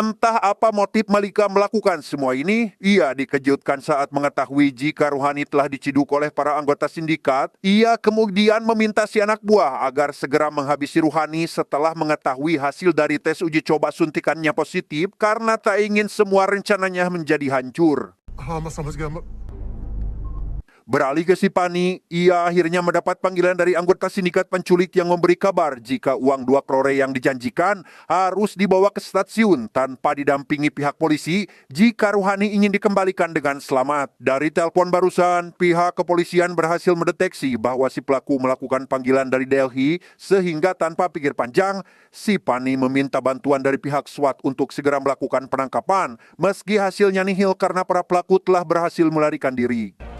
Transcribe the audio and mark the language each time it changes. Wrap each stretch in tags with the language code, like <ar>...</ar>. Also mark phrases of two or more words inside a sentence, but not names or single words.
<id>Entah apa motif Malika melakukan semua ini, ia dikejutkan saat mengetahui jika Ruhani telah diciduk oleh para anggota sindikat. Ia kemudian meminta si anak buah agar segera menghabisi Ruhani setelah mengetahui hasil dari tes uji coba suntikannya positif karena tak ingin semua rencananya menjadi hancur.</id> <hi>हाँ मैं समझ गया मैं</hi> <id>Beralih ke Sipani, ia akhirnya mendapat panggilan dari anggota sindikat penculik yang memberi kabar jika uang 2 crore yang dijanjikan harus dibawa ke stasiun tanpa didampingi pihak polisi jika Ruhani ingin dikembalikan dengan selamat. Dari telepon barusan, pihak kepolisian berhasil mendeteksi bahwa si pelaku melakukan panggilan dari Delhi sehingga tanpa pikir panjang, Sipani meminta bantuan dari pihak SWAT untuk segera melakukan penangkapan meski hasilnya nihil karena para pelaku telah berhasil melarikan diri.</id>